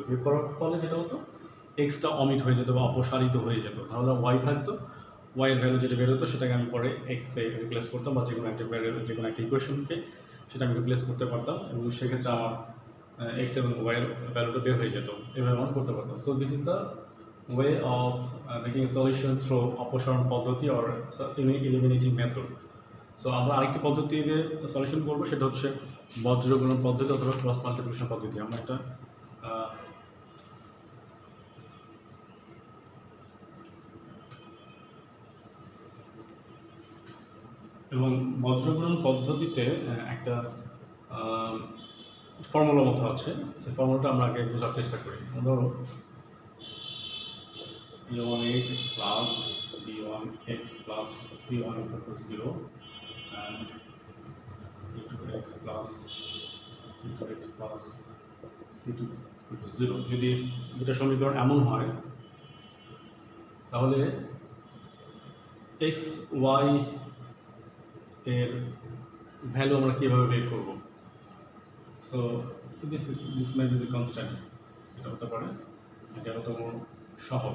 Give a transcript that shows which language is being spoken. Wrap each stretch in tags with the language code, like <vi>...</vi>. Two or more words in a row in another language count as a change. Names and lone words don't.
<bn>বিয়োগ করার ফলে যেটা হতো, এক্সটা অমিট হয়ে যেত বা অপসারিত হয়ে যেত। তাহলে y থাকতো, y এর ভ্যালু যেটা বের হতো সেটাকে আমি পরে x এ রিপ্লেস করতাম, বা যে কোনো একটা ভ্যারিয়েবল, যে কোনো একটা ইকুয়েশনকে সেটা আমি রিপ্লেস করতে পারতাম, এবং সেক্ষেত্রে আমার x এবং y এর ভ্যালুটা বের হয়ে যেত। এভাবে আমরা করতে পারতাম।</bn> <en>so this is the way of making a solution through</en> <bn>অপসারণ পদ্ধতি</bn> <en>or eliminating method.</en> <bn>সো আমরা আরেকটি পদ্ধতিতে সলিউশন করবো, সেটা হচ্ছে বজ্রগুণন পদ্ধতি অথবা</bn> <en>cross multiplication</en> <bn>পদ্ধতি। আমরা একটা এবং বজ্রগুণন পদ্ধতিতে একটা ফর্মুলা মতো আছে, সেই ফর্মুলাটা আমরা আগে বোঝার চেষ্টা করি।</bn> <en>ধরো a1x plus b1x plus c1 = 0 and e2x plus c2 0।</en> <bn>যদি দুটো সমীকরণ এমন হয় তাহলে এক্স ওয়াই এর ভ্যালু আমরা কীভাবে বের করব?</bn> <en>so this may be the constant,</en> <bn>এটা হতে পারে, এটা হতে সহগ।</bn>